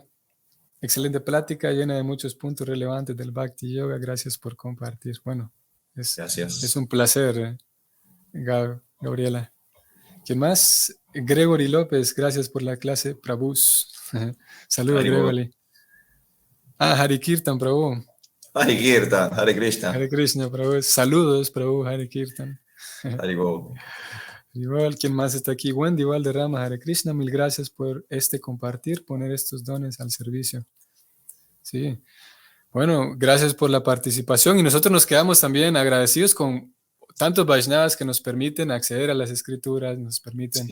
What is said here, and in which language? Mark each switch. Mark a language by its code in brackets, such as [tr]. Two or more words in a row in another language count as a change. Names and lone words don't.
[es] Excelente plática, llena de muchos puntos relevantes del Bhakti Yoga. Gracias por compartir. Bueno, es Gracias. un placer, Gabriela. ¿Quién más? Gregory López, gracias por la clase, Prabhus. Saludos, Haribol. Gregory. Ah, Hari Kirtan, Prabhu. [sa] Hare Kirtan, Hare Krishna. Hare Krishna, Prabhu. [es] Saludos, Prabhu, Hari Kirtan. Haribol. Igual, ¿quién más está aquí? Wendy Valderrama, [sa] Hare Krishna, [es] mil gracias por este compartir, poner estos dones al servicio. Sí, bueno, gracias por la participación y nosotros nos quedamos también agradecidos con tantos Vaishnavas que nos permiten acceder a las escrituras, nos permiten